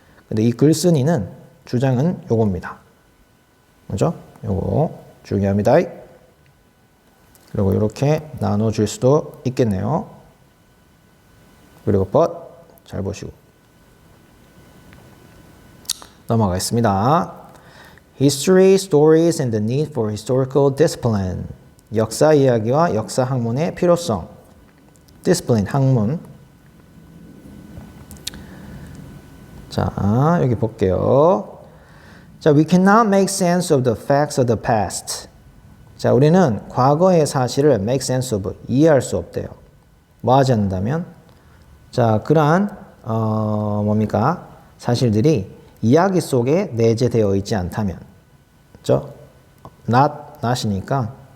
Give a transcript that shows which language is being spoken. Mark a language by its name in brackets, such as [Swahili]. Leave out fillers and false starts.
[Korean] 근데 이 글쓴이는 주장은 요겁니다. 맞죠? 요거 중요합니다. 그리고 이렇게 나눠줄 수도 있겠네요. 그리고 but 잘 보시고 넘어가겠습니다. [English] History, stories, and the need for historical discipline. [Korean] 역사 이야기와 역사 학문의 필요성. discipline, 학문. 자, 여기 볼게요. [English] 자, we cannot make sense of the facts of the past. [Korean] 자, 우리는 과거의 사실을 [English] make sense of, [Korean] 이해할 수 없대요. 뭐 하지 않는다면? 자, 그러한 뭡니까? 사실들이 이야기 속에 내재되어 있지 않다면. 그렇죠? not이니까.